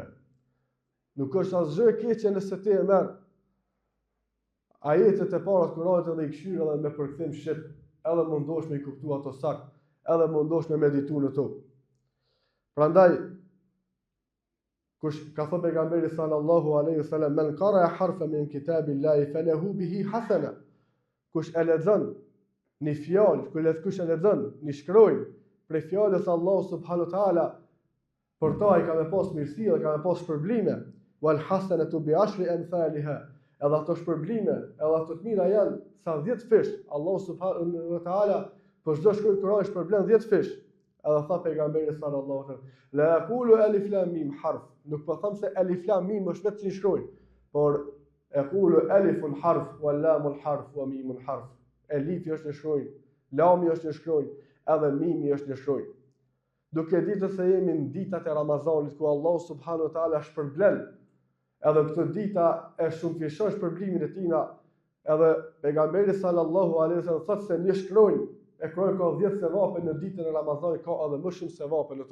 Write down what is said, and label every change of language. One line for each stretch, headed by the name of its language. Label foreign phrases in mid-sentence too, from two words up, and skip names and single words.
Albanian: Nuk është asgjë e keqe nëse ti e merr ajetet e para të Kur'anit edhe i këshir edhe me përkthim shqip, edhe mundohesh me i kuptuar ato saktë, edhe mundohesh me meditu në to. Prandaj, kush ka thënë pejgamberi
Arabic: صلى الله عليه وسلم, من قرأ حرفا من كتاب الله فله به حسنة.
Albanian: Kush e lexon një fjalë, kush e lexon një shkronjë prej fjalës së Allahut
Arabic: سبحانه وتعالى,
Albanian: për ta i ka me pas mirësi dhe ka me pas shpërblime.
Arabic: والحسنة بعشر أمثالها.
Albanian: Edhe ato shpërblime, edhe ato të mira janë sa 10 fish. Allahu
Arabic: سبحانه وتعالى
Albanian: për çdo shkronjë Kur'ani shpërblen 10 fish. Edhe tha pejgamberi
Arabic: صلى الله عليه وسلم, لا يقول ألف لام ميم حرف.
Albanian: Nuk po them se
Arabic: ألف لام ميم
Albanian: është vetëm një shkronjë, por
Arabic: يقول ألف حرف ولام حرف وميم حرف.
Albanian: Elifi është një shkronjë, lami është një shkronjë, edhe mimi është një shkronjë. Duke ditur se jemi në ditat e Ramazanit ku Allahu
Arabic: سبحانه وتعالى
Albanian: shpërblen, edhe këtë dita e shumëfishon shpërblimin e tina, edhe pejgamberi
Arabic: صلى الله عليه وسلم
Albanian: thotë se një shkronjë e Kur'anit ka 10 sevape, në ditën e Ramazanit ka edhe më shumë sevape në to.